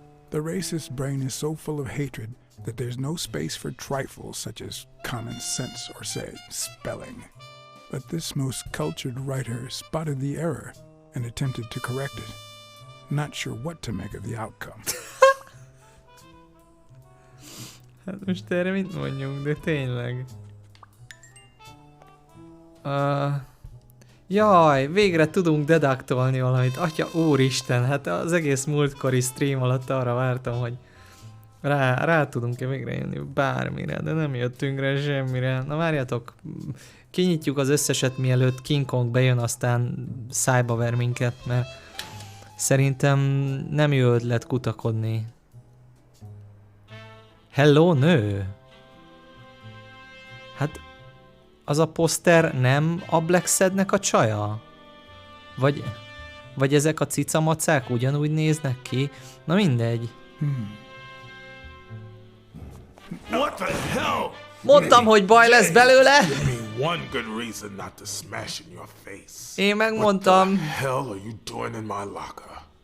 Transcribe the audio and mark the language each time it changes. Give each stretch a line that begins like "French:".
English: The racist brain is so full of hatred that there's no space for trifles such as common sense or, say, spelling. But this most cultured writer spotted the error and attempted to correct it. Not sure what to make of the outcome.
Hungarian: Hát most erre mit mondjunk, de tényleg. Jaj, végre tudunk deduktolni valamit. Atya úristen, hát az egész múltkori stream alatt arra vártam, hogy rá tudunk-e végre jönni bármire, de nem jöttünk rá semmire. Na várjatok, kinyitjuk az összeset, mielőtt King Kong bejön, aztán szájba ver minket, mert szerintem nem jó ötlet kutakodni. Hello, nő! Hát az a poszter nem a Blacksednek a csaja? Vagy ezek a cicamacák ugyanúgy néznek ki? Na mindegy.
English: What the hell?
Hungarian: Mondtam, hogy baj lesz belőle!
English: Give me one good reason not to smash in your face.
Hungarian: Én megmondtam.
English: What the hell are you doing in my locker?